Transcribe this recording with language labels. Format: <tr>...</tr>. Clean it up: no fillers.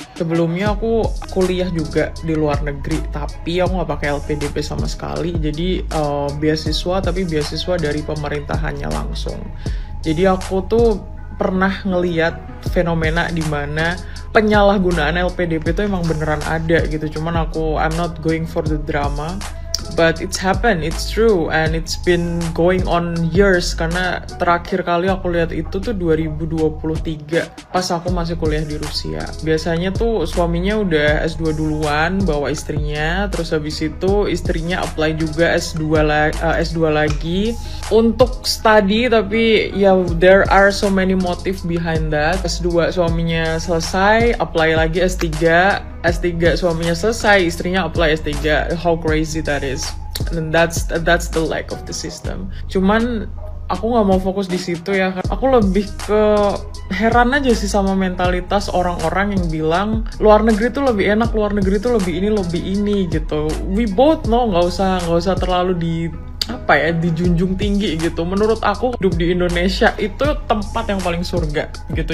<id>Sebelumnya aku kuliah juga di luar negeri, tapi aku nggak pakai LPDP sama sekali. Jadi beasiswa, tapi beasiswa dari pemerintahannya langsung. Jadi aku tuh pernah ngeliat fenomena di mana penyalahgunaan LPDP itu emang beneran ada gitu.</id> <en>Cuman I'm not going for the drama. But it's happened, it's true, and it's been going on years.</en> <id>Karena terakhir kali aku lihat itu tuh 2023, pas aku masih kuliah di Rusia. Biasanya tuh suaminya udah S2 duluan, bawa istrinya, terus habis itu istrinya apply juga S2 lagi untuk study, tapi ya</id> <en>there are so many motive behind that.</en> <id>S2 suaminya selesai, apply lagi S3 suaminya selesai, istrinya apply S3.</id> <en>How crazy that is. And that's the lack of the system.</en> <id>Cuman aku nggak mau fokus di situ ya. Aku lebih ke heran aja sih sama mentalitas orang-orang yang bilang luar negeri tuh lebih enak, luar negeri tuh lebih ini gitu.</id> <en>We both know,</en> <id>nggak usah terlalu dijunjung tinggi gitu. Menurut aku hidup di Indonesia itu tempat yang paling surga gitu.</id>